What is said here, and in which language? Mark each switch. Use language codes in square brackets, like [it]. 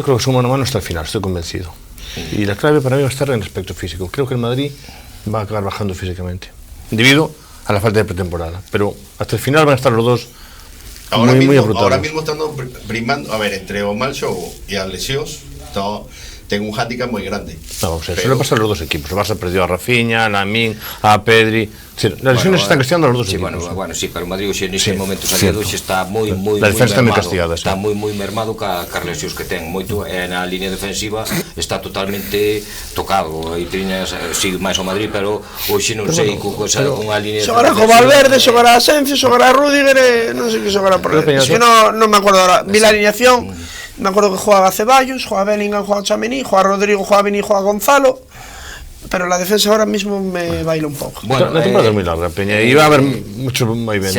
[es] Yo creo que su mano a mano hasta el final, estoy convencido. Y la clave para mí va a estar en el aspecto físico. Creo que el Madrid va a acabar bajando físicamente, debido a la falta de pretemporada. Pero hasta el final van a estar los dos muy apretados. Ahora mismo estando primando, [gl] a ver, entre o mal xogo e as lesións, ten un hándicap moi grande. [es] No, vamos a ver, suele pasar a los dos equipos. El Barça perdió a Rafinha, a Lamine, a Pedri. Las lesiones están castigando a los dos equipos. [gl] Bueno, sí, pero o Madrid hoxe neste momento salido está moi la defensa está moi castigada, está moi mermado ca lesións que ten, moito na línea defensiva está totalmente tocado. Aí tiñas si máis o Madrid, pero hoxe non sei unha línea xogará co Valverde, xogará a Asensio, xogará a Rüdiger, non sei que xogará por aí. [es] Es que non me acuerdo ahora. Vi la alineación, me acuerdo que juega Ceballos, juega Bellingham, juega Tchouaméni, juega Rodrigo, juega Vini, juega Gonzalo. Pero la defensa ahora mismo me baila un pouco. Bueno, la temporada es muy larga, Peña, y va a haber mucho movimientos.